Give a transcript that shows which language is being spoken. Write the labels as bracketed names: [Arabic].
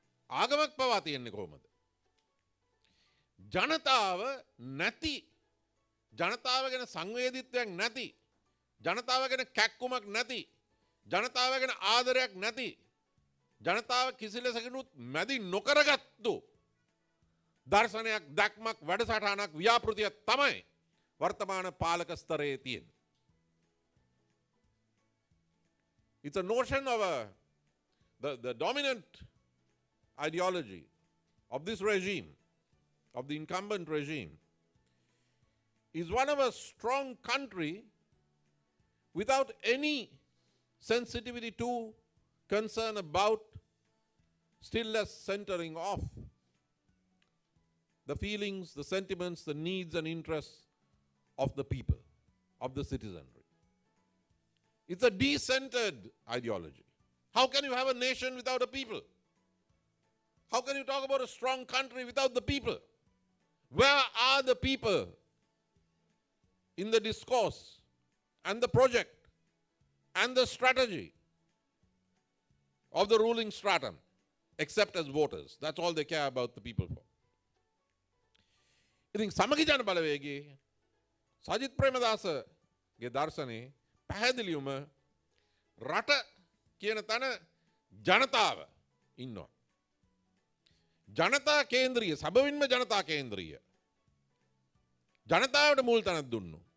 [Sinhala] ආගමක් පවා තියෙන්නේ කොහොමද? ජනතාව නැති, ජනතාව ගැන සංවේදීත්වයක් නැති, ජනතාව ගැන කැක්කුමක් නැති, ජනතාව ගැන ආදරයක් නැති, ජනතාව කිසිලෙසකිනුත් මැදි නොකරගත්තු දර්ශනයක්, දැක්මක්, වැඩසටහනක්, ව්‍යාපෘතියක් තමයි වර්තමාන පාලක ස්තරයේ තියෙන්නේ. [English] It's a notion of the dominant ideology of this regime, of the incumbent regime, is one of a strong country without any sensitivity to, concern about, still less centering of the feelings, the sentiments, the needs and interests of the people, of the citizenry. It's a decentered ideology. How can you have a nation without a people? How can you talk about a strong country without the people? Where are the people in the discourse and the project and the strategy of the ruling stratum, except as voters? That's all they care about the people for. [Sinhala] ඉතින් සමගි ජන බලවේගයේ සජිත් ප්‍රේමදාසගේ දර්ශනේ පැහැදිලිවම රට කියන තැන ජනතාව ඉන්නවා. ජනතා කේන්ද්‍රීය, සැබවින්ම ජනතා කේන්ද්‍රීය. ජනතාවට මුල් තැනක් දුන්නු.